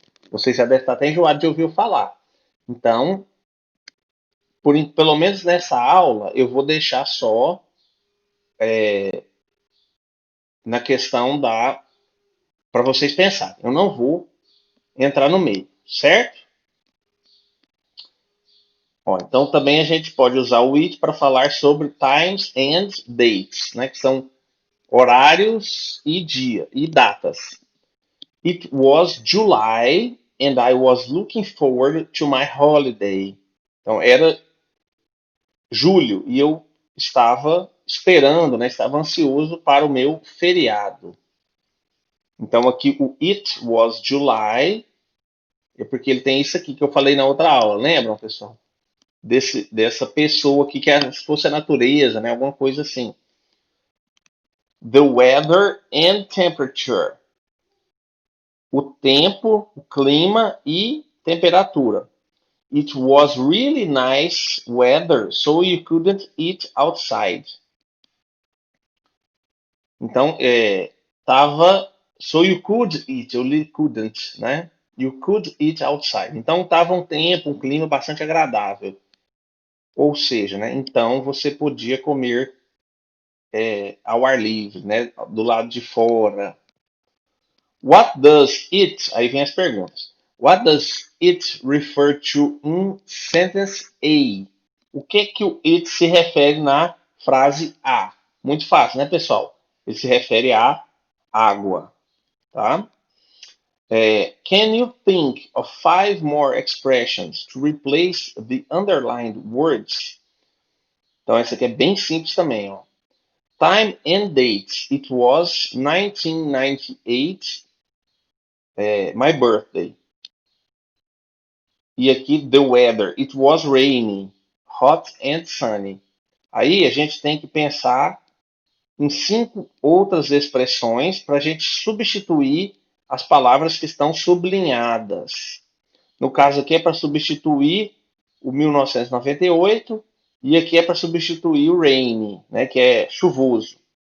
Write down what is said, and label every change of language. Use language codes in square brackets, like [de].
[pt] Vocês já devem estar até enjoados de ouvir eu falar. Então, pelo menos nessa aula, eu vou deixar só na questão para vocês pensarem. Eu não vou entrar no meio, certo? Ó, então também a gente pode usar o it para falar sobre times and dates, né, que são horários e dia e datas. [en] It was July and I was looking forward to my holiday. [pt] Então era julho e eu estava esperando, né, estava ansioso para o meu feriado. Então aqui o [en] it was July [pt] é porque ele tem isso aqui que eu falei na outra aula, lembram, pessoal? Dessa pessoa aqui que é, se fosse a natureza, né, alguma coisa assim. [en] The weather and temperature. [pt] O tempo, o clima e temperatura. [en] It was really nice weather, so you couldn't eat outside. [pt] Então, tava. [en] So you could eat, [pt] eu li [en] couldn't, né? You could eat outside. [pt] Então tava um tempo, um clima bastante agradável. Ou seja, né? Então você podia comer ao ar livre, né? Do lado de fora. [en] What does it? [pt] Aí vem as perguntas. [en] What does it refer to in sentence A? [pt] O que o it se refere na frase A? Muito fácil, né, pessoal? Ele se refere à água, tá? [en] Can you think of 5 more expressions to replace the underlined words? [pt] Então, essa aqui é bem simples também, ó. [en] Time and date. It was 1998, my birthday. [pt] E aqui, [en] the weather. It was rainy, hot and sunny. [pt] Aí a gente tem que pensar em 5 outras expressões para a gente substituir as palavras que estão sublinhadas. No caso aqui é para substituir o 1998 e aqui é para substituir o rainy, né, que é chuvoso.